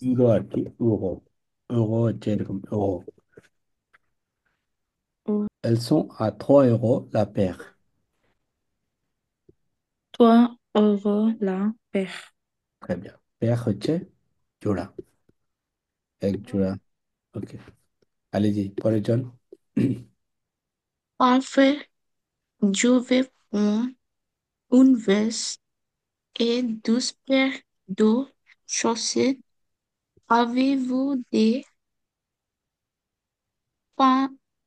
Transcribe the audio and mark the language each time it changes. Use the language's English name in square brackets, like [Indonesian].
[Bangla] Euro আর কি, euro, euro হচ্ছে এরকম euro। [French] Elles sont à 3 euros la paire। 3 euros la paire. Très bien, [Bangla] paire হচ্ছে জোড়া, এক জোড়া। ওকে, allez-y, পরের জন। [French] parfait. Je vais prendre une veste et 12 paires de chaussettes. Avez-vous des pan-